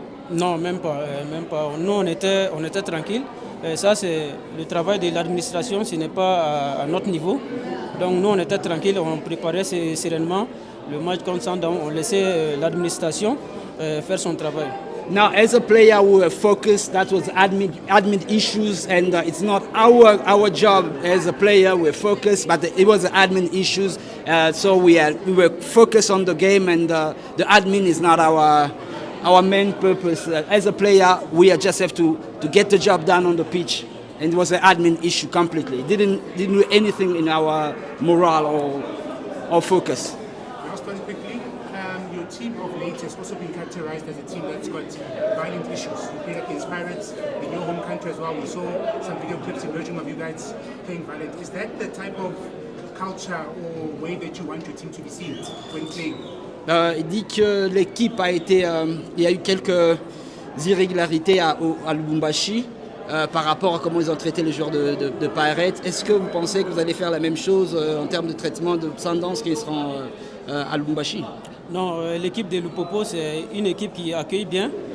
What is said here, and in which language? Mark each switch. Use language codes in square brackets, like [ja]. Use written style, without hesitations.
[fr] Non, même pas. Nous, on était tranquilles. Ça, c'est le travail de l'administration, ce n'est pas à notre niveau. Donc nous, on était tranquilles, on préparait sereinement le match contre Sundowns, on laissait l'administration faire son travail. [en] Now, as a player, we were focused. That was admin issues, and it's not our job as a player. We're focused, but it was admin issues. So we were focused on the game, and the admin is not our main purpose. As a player, we just have to get the job done on the pitch, and it was an admin issue completely. It didn't do anything in our morale or focus. Last one quickly. Your team of late has also been characterized as a team that's got violent issues. You played against Pirates in your home country as well. We saw some video clips emerging of you guys playing violent. Is that the type of culture or way that you want your team to be seen when playing? [fr] Il dit que l'équipe il y a eu quelques irrégularités à Lubumbashi par rapport à comment ils ont traité les joueurs de Pirates. Est-ce que vous pensez que vous allez faire la même chose en termes de traitement de Sundowns qui seront à Lubumbashi? Non, l'équipe de Lupopo, c'est une équipe qui accueille bien.